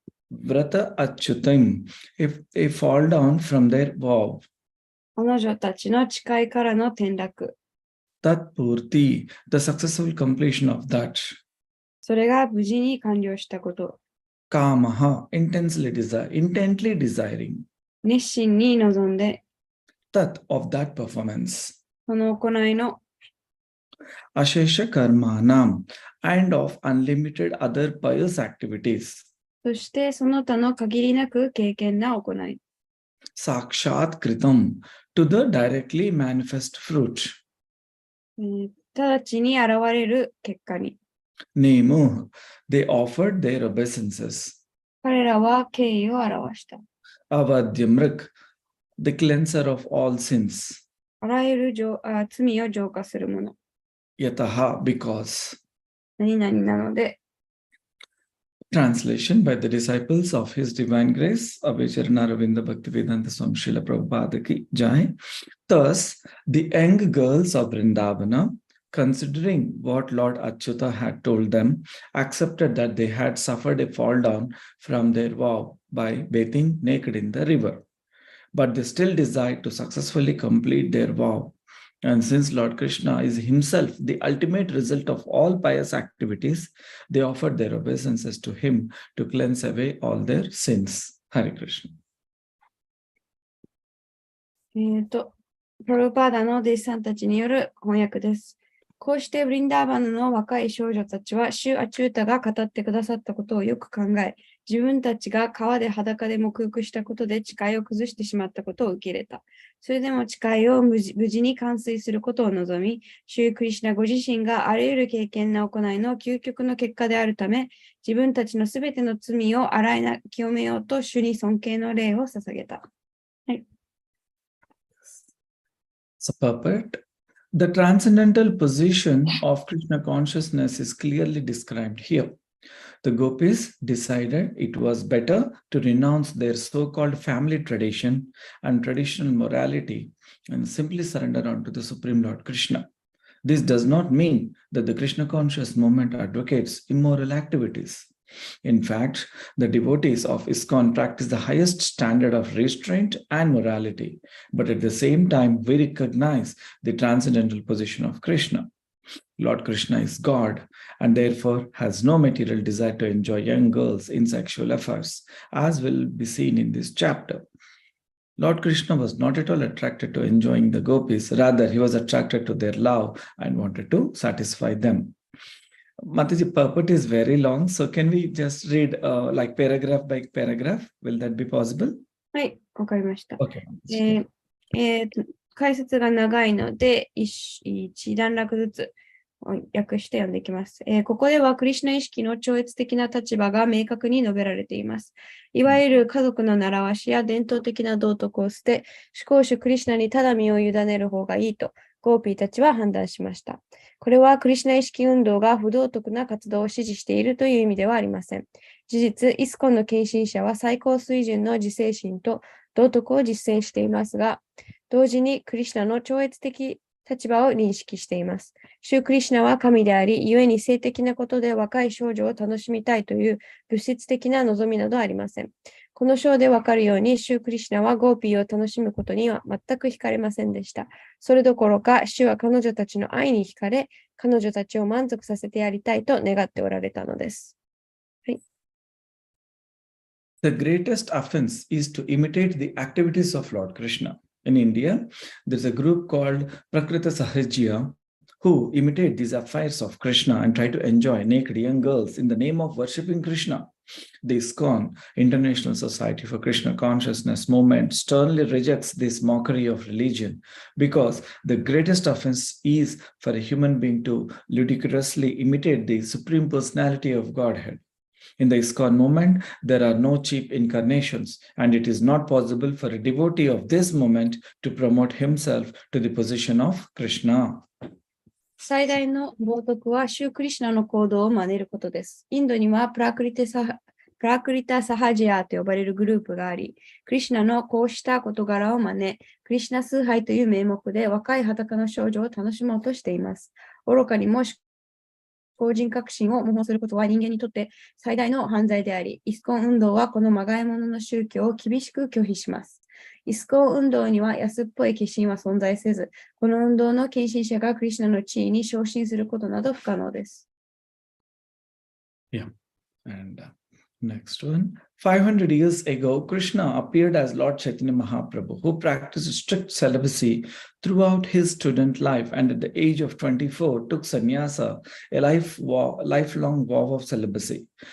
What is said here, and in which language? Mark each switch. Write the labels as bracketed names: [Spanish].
[English] Vrata Achyutam, if they fall down from their vow. [Japanese] 彼女たちの誓いからの転落。 [English] Tat Purti, the successful completion of that. [Japanese] それが無事に完了したこと。 [English] Kamaha, intently desiring. [Japanese] 熱心に望んで。 [English] Tat, of that performance. [Japanese] その行いの。 [English] Ashesha Karmanam, and of unlimited other pious activities. [Japanese] そしてその他の限りなく敬虔な行い。 [English] Sakshat Kritam, to the directly manifest fruit. [Japanese] 直ちに現れる結果に。 [English] Nemo, they offered their obeisances. [Japanese] 彼らは敬意を表した。 [English] Avadyamrik, the cleanser of all sins. [Japanese] あらゆる罪を浄化するもの。 [English] Yataha, because. [Japanese] 何々なので。 [English] Translation by the disciples of His Divine Grace, Abhijana Ravinda Bhaktivedanta Swami Srila Prabhupada ki Jai. Thus, the young girls of Vrindavana, considering what Lord Achyuta had told them, accepted that they had suffered a fall down from their vow by bathing naked in the river. But they still desired to successfully complete their vow. And since Lord Krishna is himself the ultimate result of all pious activities, they offered their obeisances to him to cleanse away all their sins. Hare Krishna. [Japanese] プロパーダの弟子さんたちによる翻訳です。こうしてブリンダーバナの若い少女たちは、シュ・アチュータが語ってくださったことをよく考え、自分たちが川で裸で沐浴したことで誓いを崩してしまったことを受け入れた。それでも誓いを無事に完遂することを望み、シュー・クリシュナご自身があらゆる敬虔な行いの究極の結果であるため、自分たちのすべての罪を洗い清めようと主に尊敬の礼を捧げた。はい。 [English] So, purport. The transcendental position of Krishna consciousness is clearly described here. The gopis decided it was better to renounce their so-called family tradition and traditional morality and simply surrender unto the Supreme Lord Krishna. This does not mean that the Krishna conscious movement advocates immoral activities. In fact, the devotees of ISKCON practice the highest standard of restraint and morality, but at the same time, we recognize the transcendental position of Krishna. Lord Krishna is God and therefore has no material desire to enjoy young girls in sexual affairs, as will be seen in this chapter. Lord Krishna was not at all attracted to enjoying the gopis, rather he was attracted to their love and wanted to satisfy them. Mataji, purport is very long, so can we just read like paragraph by paragraph? Will that be possible? [Japanese] はい、わかりました。 [English] Okay. [Japanese] 解説が長いので、一段落ずつ訳して読んでいきます。ここではクリシュナ意識の超越的な立場が明確に述べられています。いわゆる家族の習わしや伝統的な道徳を捨て、思考主クリシュナにただ身を委ねる方がいいと、ゴーピーたちは判断しました。これはクリシュナ意識運動が不道徳な活動を支持しているという意味ではありません。事実、イスコンの献身者は最高水準の自制心と道徳を実践していますが、同時にクリシュナの超越的立場を認識しています。シュークリシュナは神であり、故に性的なことで若い少女を楽しみたいという物質的な望みなどありません。この章でわかるように、シュークリシュナはゴーピーを楽しむことには全く惹かれませんでした。それどころか、シューは彼女たちの愛に惹かれ、彼女たちを満足させてやりたいと願っておられたのです。はい。 [English] The greatest offense is to imitate the activities of Lord Krishna. In India, there's a group called Prakrita Sahajya who imitate these affairs of Krishna and try to enjoy naked young girls in the name of worshipping Krishna. The ISKCON, International Society for Krishna Consciousness movement, sternly rejects this mockery of religion because the greatest offense is for a human being to ludicrously imitate the Supreme Personality of Godhead. In the ISKCON movement, there are no cheap incarnations, and it is not possible for a devotee of this movement to promote himself to the position of Krishna. [Japanese] 最大の冒涜は、シュークリシュナの行動を真似ることです。インドにはプラクリタ・サハジアと呼ばれるグループがあり、クリシュナのこうした事柄を真似、クリシュナ崇拝という名目で若い裸の少女を楽しもうとしています。愚かにも思考人革新を模倣することは人間にとって最大の犯罪であり、イスコン運動はこのまがいものの宗教を厳しく拒否します。イスコン運動には安っぽい化身は存在せず、この運動の献身者がクリシュナの地位に昇進することなど不可能です。 [English] Yeah, and next one. 500 years ago, Krishna appeared as Lord Chaitanya Mahaprabhu, who practiced strict celibacy throughout his student life and at the age of 24 took sannyasa, a lifelong vow of celibacy.